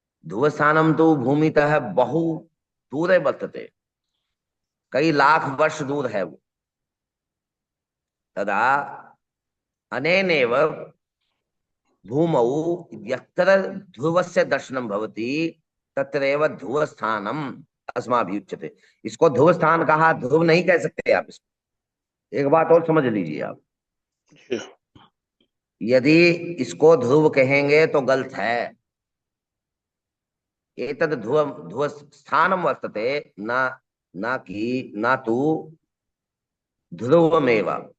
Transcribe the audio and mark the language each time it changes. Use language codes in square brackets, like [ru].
[sa] ध्रुवस्थानं तु भूमितः बहु दूरे वर्तते, [hi] कई लाख वर्ष दूर है वो। [sa] तदा अनेनेव भूमौ यत्र ध्रुवस्य दर्शनं भवति तत्रैव ध्रुवस्थानम् अस्माभिः उच्यते। [hi] इसको ध्रुवस्थान कहा, ध्रुव नहीं कह सकते आप इसको। एक बात और समझ लीजिए आप, यदि इसको ध्रुव कहेंगे तो गलत है। [sa] एतद् ध्रुव स्थानम वर्तते, न तु ध्रुवमेव।